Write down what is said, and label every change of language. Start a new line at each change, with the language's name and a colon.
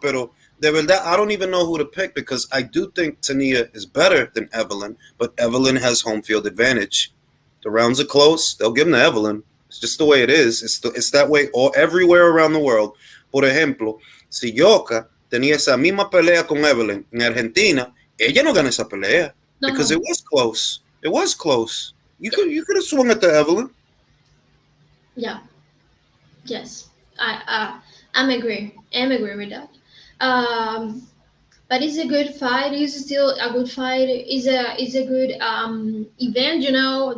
Spanish: Pero de verdad,
English: I don't even know who to pick because I do think Tania is better than Evelyn, but Evelyn has home field advantage. The rounds are close. They'll give them to Evelyn. It's just the way it is. It's that way all everywhere around the world.
Spanish: Por ejemplo, si Yoka tenía esa misma pelea con Evelyn en Argentina, ella no gana esa pelea
English: because it
Spanish: no,
English: was close. It was close. You could have swung at the Evelyn. yeah, yes, I'm agree. I'm agree with that. Um, but it's a good fight. It's still a good fight. It's a good event.